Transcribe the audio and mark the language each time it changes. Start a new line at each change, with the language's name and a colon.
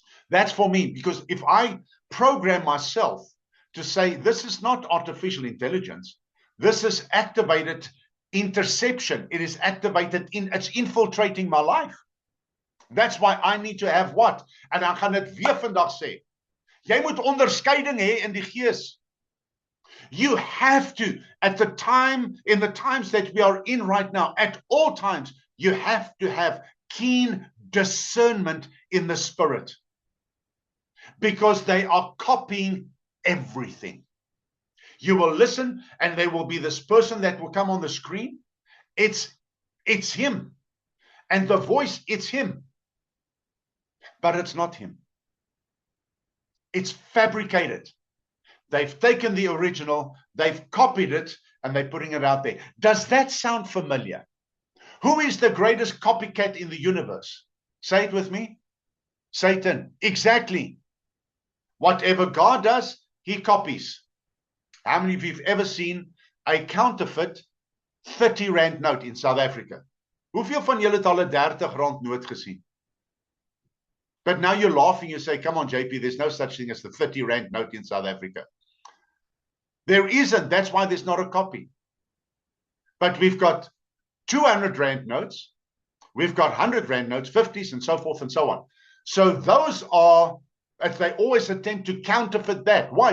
English: That's for me, because if I program myself to say, this is not artificial intelligence, this is activated interception. It is activated it's infiltrating my life. That's why I need to have what?
Afrikaans: En dan gaan dit weer vandag sê. Jy moet onderskeiding hê in die gees.
English: You have to, in the times that we are in right now, at all times, you have to have keen discernment in the spirit. Because they are copying everything. You will listen, and there will be this person that will come on the screen. It's him. And the voice, it's him. But it's not him. It's fabricated. They've taken the original, they've copied it, and they're putting it out there. Does that sound familiar? Who is the greatest copycat in the universe? Say it with me. Satan. Exactly. Whatever God does, he copies. How many of you have ever seen a counterfeit 30 rand note in South Africa?
Afrikaans: Hoeveel van julle het al 'n 30 rand noot gesien?
English: But now you're laughing, you say, come on, JP, there's no such thing as the 30 rand note in South Africa. There isn't. That's why there's not a copy. But we've got 200 rand notes. We've got 100 rand notes, 50s, and so forth and so on. So those are, as they always attempt to counterfeit that. Why?